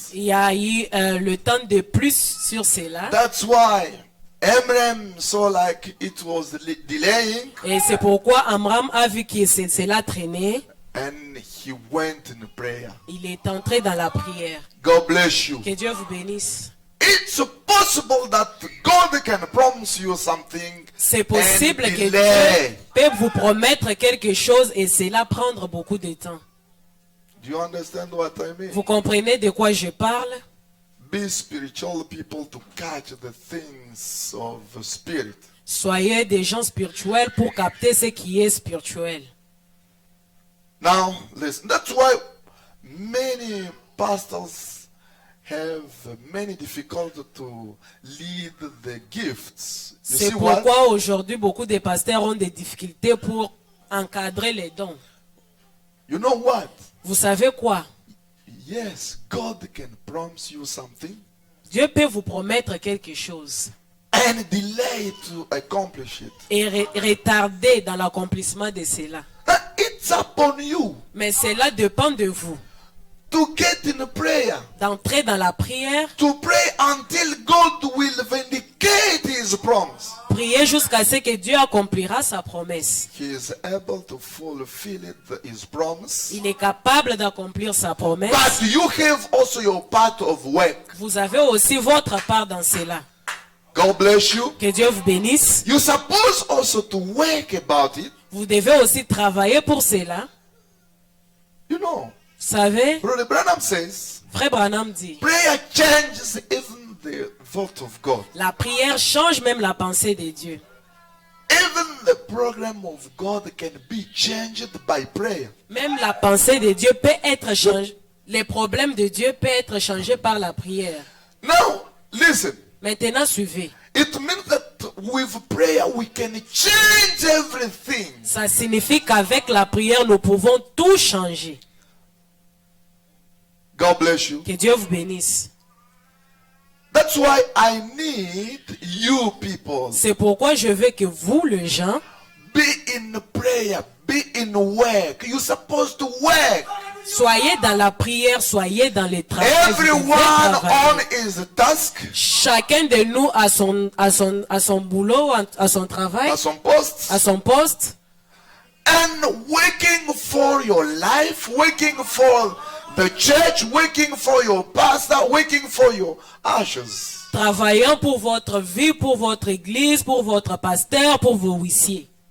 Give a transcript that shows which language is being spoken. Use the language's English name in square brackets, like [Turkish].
[French] Il y a eu le temps de plus sur cela. [English] That's why Abraham saw like it was delaying. [French] Et c'est pourquoi Amram a vu que cela traînait. [English] And he went in prayer. [French] Il est entré dans la prière. [English] God bless you. [French] Que Dieu vous bénisse. [English] It's possible that God can promise you something [French] C'est possible [English] and [French] que [English] delay. [French] Dieu peut vous promettre quelque chose et cela prendre beaucoup de temps. [English] Do you understand what I mean? [French] Vous comprenez de quoi je parle? [English] Be spiritual people to catch the things of the spirit. [French] Soyez des gens spirituels pour capter ce qui est spirituel. [English] Now, listen. That's why many pastors have many difficulty to lead the gifts. You [French] C'est [English] see what? [French] pourquoi aujourd'hui beaucoup de pasteurs ont des difficultés pour encadrer les dons. [English] You know what? [French] Vous savez quoi? [English] Yes, God can promise you something [French] Dieu peut vous promettre quelque chose [English] and delay to accomplish it. [French] et retarder dans l'accomplissement de cela. [English] It's upon you [French] Mais cela dépend de vous. [English] to get in prayer, [French] D'entrer dans la prière, [English] to pray until God will vindicate His promise. [French] prier jusqu'à ce que Dieu accomplira sa promesse. [English] He is able to fulfill His promise. [French] Il est capable d'accomplir sa promesse. [English] But you have also your part of work. [French] Vous avez aussi votre part dans cela. [English] God bless you. [French] Que Dieu vous bénisse. [English] You suppose also to work about it. [French] Vous devez aussi travailler pour cela. [English] You know, [French] Vous savez, [English] Brother Branham says, [French] Frère Branham dit, [English] prayer changes even the thought of God. [French] la prière change même la pensée de Dieu. [English] Even the program of God can be changed by prayer. [French] Même la pensée de Dieu peut être changée. Les problèmes de Dieu peuvent être changés par la prière. [English] Now, listen. [French] Maintenant, suivez. [English] It means that with prayer we can change everything. [French] Ça signifie qu'avec la prière, nous pouvons tout changer. [English] God bless you. [French] Que Dieu vous bénisse. [English] That's why I need you people. [French] C'est pourquoi je veux que vous, les gens, [English] Be in prayer. Be in work. You're supposed to work. [French] soyez dans la prière, soyez dans les travaux. Vous devez [English] Everyone [French] travailler. [English] on his task, [French] Chacun de nous a son boulot, à son travail, [English] at some posts, [French] à son poste. [English] and working for your life, working for the church, working for your pastor, working for your ashes. [French] Travaillant pour votre vie, pour votre église, pour votre pasteur, pour vos huissiers.